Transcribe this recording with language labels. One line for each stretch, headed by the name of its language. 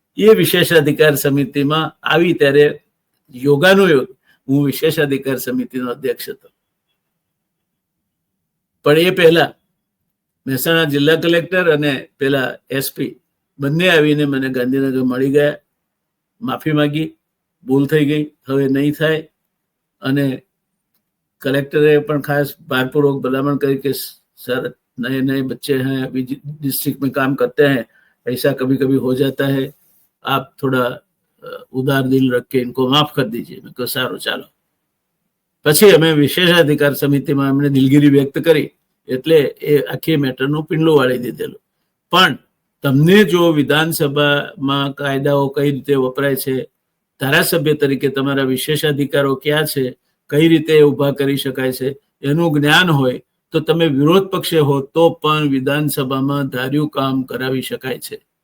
Gujarati: એ વિશેષાધિકાર સમિતિમાં આવી ત્યારે યોગાનુયોગ હું વિશેષાધિકાર સમિતિનો અધ્યક્ષ હતો. પણ એ પહેલા મહેસાણા જિલ્લા કલેક્ટર અને પેલા એસપી બંને આવીને મને ગાંધીનગર મળી ગયા, માફી માંગી, ભૂલ થઈ ગઈ, હવે નહીં થાય. અને कलेक्टरे पण खास भारपूर्वक भलामण करी
Hindi: कि सर नए नए बच्चे हैं, अभी डिस्ट्रिक्ट में काम करते हैं, ऐसा कभी कभी हो जाता है, आप थोड़ा उदार दिल रख के इनको माफ कर दीजिए. मैं कहा
Gujarati: सारू चालो. પછી અમે વિશેષાધિકાર સમિતિમાં અમને દિલગીરી વ્યક્ત કરી એટલે એ આખી મેટરનું પીંડલું વાળી દીધેલું. પણ તમને જો વિધાનસભામાં કાયદાઓ કઈ રીતે વપરાય છે, ધારાસભ્ય તરીકે તમારા વિશેષાધિકારો ક્યાં છે, કઈ રીતે ઊભા કરી શકાય છે એનું જ્ઞાન હોય તો તમે વિરોધ પક્ષે હો તો પણ વિધાનસભામાં ધાર્યું કામ કરાવી શકાય છે.